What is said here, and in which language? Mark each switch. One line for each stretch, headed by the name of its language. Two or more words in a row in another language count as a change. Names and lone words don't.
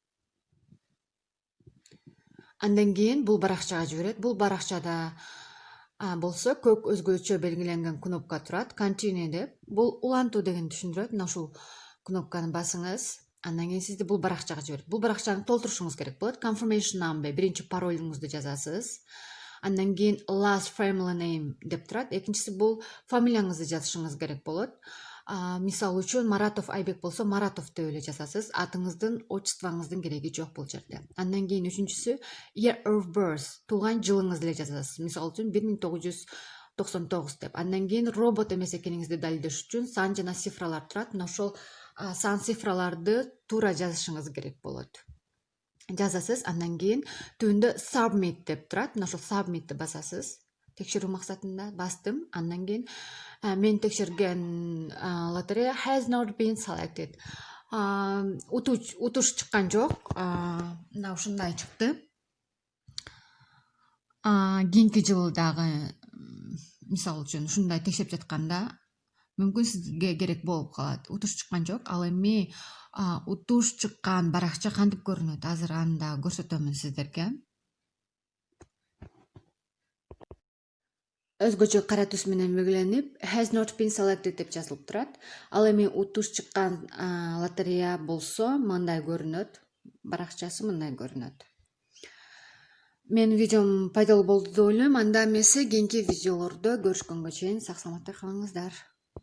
Kyrgyz: Андан кийин бул баракчага жиберет. Бул баракчада болсо көк өзгөчө белгиленген кнопка турат. Continue деп. Бул улантуу деген түшүндүрөт. Мына ушул кнопканы басыңыз. Андан кийин сизди бул баракчага жиберет. Бул баракчаны толтурушуңуз керек болот.
English: Confirmation number,
Kyrgyz: биринчи паролуңузду жазасыз. Андан кийин
English: last family name
Kyrgyz: деп турат. Экинчиси бул фамилияңызды жазышыңыз керек болот. Мисал үчүн Маратов Айбек болсо Маратов деп эле жазасыз. Атыңыздын, отчествоңуздун кереги жок бул жерде. Андан кийин үчүнчүсү
English: year of birth,
Kyrgyz: туулган жылыңызды эле жазасыз. Мисал үчүн 1999 деп. Андан кийин робот эмес экениңизди далилдеш үчүн сан жана цифралар турат. Мына ошол сан цифраларды туура жазышыңыз керек болот. Жазасыз. Андан кийин түбүндө submit деп турат. Мына ошол submitти басасыз. Текшерүү максатында бастым. Андан кийин мен текшерген лотерея
English: has not been selected.
Kyrgyz: Утуш чыккан жок. Мына ушундай чыкты. Кийинки жылы дагы мисал үчүн ушундай текшерип жатканда мүмкүн сизге керек болуп калат. Утуш чыккан жок. Ал эми утуш чыккан баракча кантип көрүнөт? Азыр анда көрсөтөмүн сиздерге. Өзгөчө кара түс менен белгиленип
English: has not been selected
Kyrgyz: деп жазылып турат. Ал эми утуш чыккан лотерея болсо мындай көрүнөт. Баракчасы мындай көрүнөт. Менин видеом пайдалуу болду деп ойлойм. Анда эмесе кийинки видеолордо көрүшкөнгө чейин сак саламатта калыңыздар.